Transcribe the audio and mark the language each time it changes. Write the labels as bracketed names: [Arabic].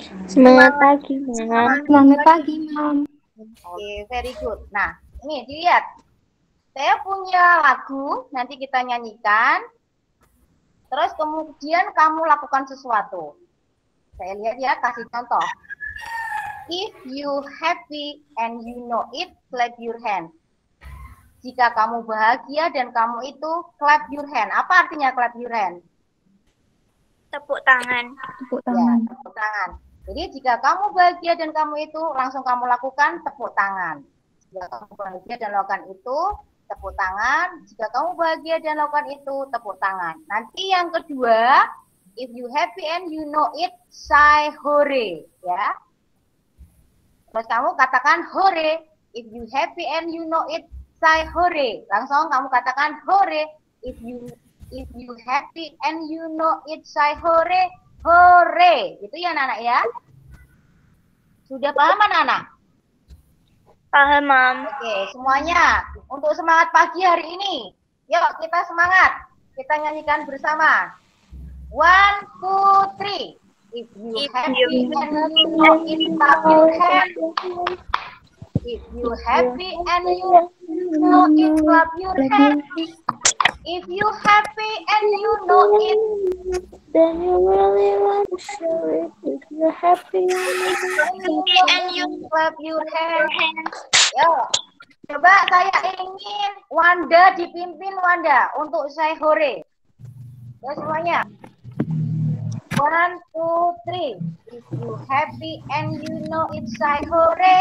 [Indonesian] Semangat pagi, Mom. Semangat pagi, Mam. Oke, [English] very good. [Indonesian] Nah, ini dilihat. Saya punya lagu, nanti kita nyanyikan. Terus kemudian kamu lakukan sesuatu. Saya lihat ya, kasih contoh. [English] If you happy and you know it, clap your hand. [Indonesian] Jika kamu bahagia dan kamu itu, [English] clap your hand. [Indonesian] Apa artinya [English] clap your hand? [Indonesian] Tepuk tangan. Tepuk Ya, tangan. tepuk tangan. Jadi jika kamu bahagia dan kamu itu, langsung kamu lakukan tepuk tangan. Jika kamu bahagia dan lakukan itu, tepuk tangan. Jika kamu bahagia dan lakukan itu, tepuk tangan. Nanti yang kedua, [English] If you happy and you know it, say hore, ya. [Indonesian] Terus kamu katakan hore. [English] If you happy and you know it, say hore. [Indonesian] Langsung kamu katakan hore. [English] If you happy and you know it, say hore, hore. [Indonesian] Itu ya anak-anak ya. Sudah paham anak-anak? Paham, Mam. Oke, semuanya untuk semangat pagi hari ini. Yuk kita semangat. Kita nyanyikan bersama. 1, 2, 3. [English] If you happy and you know it, clap your hands. If you happy and you know it, clap your hands. If you happy and you know it, then you really want to show it. If you're happy and you clap your hands. [Indonesian] Yo, coba saya ingin Wanda dipimpin Wanda untuk saya hore. Ya semuanya. 1, 2, 3. [English] If you happy and you know it, say hore.